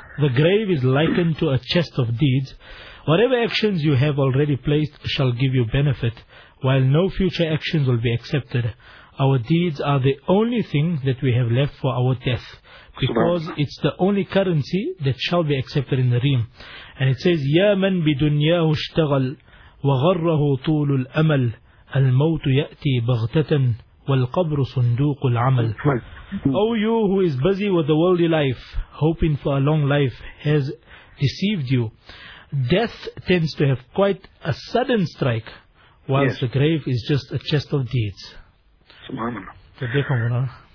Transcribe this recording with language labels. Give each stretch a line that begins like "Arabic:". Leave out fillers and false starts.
English: The grave is likened to a chest of deeds. Whatever actions you have already placed shall give you benefit, while no future actions will be accepted. Our deeds are the only thing that we have left for our death, because it's the only currency that shall be accepted in the Reem. And it says,
Arabic: يَا مَنْ بِدُنْيَاهُ اشْتَغَلْ وَغَرَّهُ طُولُ الْأَمَلِ الْمَوْتُ يَأْتِي بَغْتَةً وَالْقَبْرُ صُنْدُوقُ الْعَمَلِ.
English: O you who is busy with the worldly life, hoping for a long life, has deceived you. Death tends to have quite a sudden strike, whilst the grave is just a chest of deeds. Subhanallah.